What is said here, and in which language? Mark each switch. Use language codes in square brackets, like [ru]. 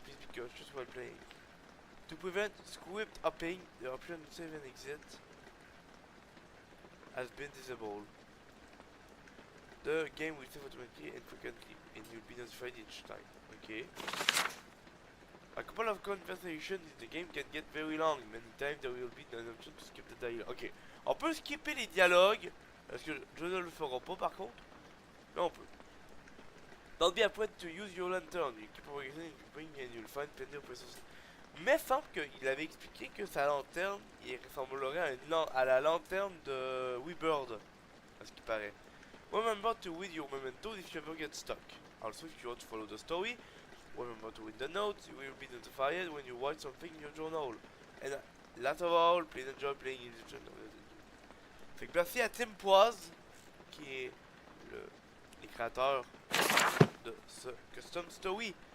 [en] Please be cautious while playing. To prevent script hopping, the option save and exit has been disabled. The game will save automatically and frequently, and you'll be notified each time. Okay. A couple of conversations in the game can get very long. Many times there will be an option to skip the dialogue. Ok. [fr] On peut skipper les dialogues. Parce que je ne le ferai pas par contre. Là on peut. [en] Don't be afraid to use your lantern. You keep progressing and you'll find plenty of resources. [fr] Mais semble qu'il avait expliqué que sa lanterne, il ressemblerait à la lanterne de Weebird. À ce qui paraît. [en] Remember to read your mementos if you ever get stuck. Also, if you want to follow the story, remember to read the notes. You will be notified when you write something in your journal. And last of all, please enjoy playing in the journal. [fr] Fait que merci à Tim Poise, qui est les créateurs de ce [en] custom story.